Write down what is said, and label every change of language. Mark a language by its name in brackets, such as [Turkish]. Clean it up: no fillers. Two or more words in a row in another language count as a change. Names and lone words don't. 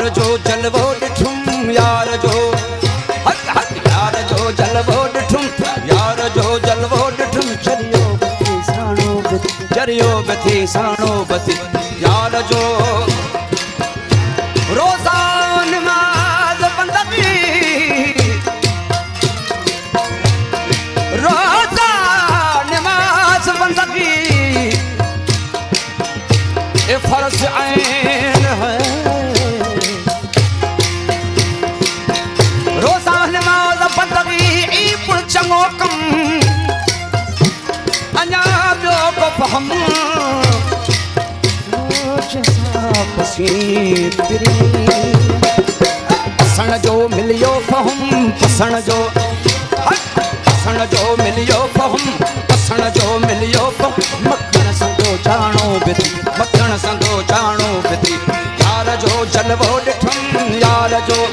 [Sindhi] जलवो ॾिठुम यार जो हक हक यार जो जलवो ॾिठुम यार जो जलवो ॾिठुम चरियो बती साणो बती चरियो बती साणो बती यार जो रोज़ा नमाज़ बंदगी रोज़ा नमाज़ बंदगी [Urdu] یہ فرض عین ہے [Sindhi] रोज़ा नमाज़ बंदगी ई पुण चङो कम अञा ॿियो को फहम पसण जो मिलियो फहम पसण जो पसण जो मिलियो फहम पसण जो मिलियो फहम मखण संदो चाणो बिती मखण संदो चाणो बिती यार जो जलवो ॾिठुम यार जो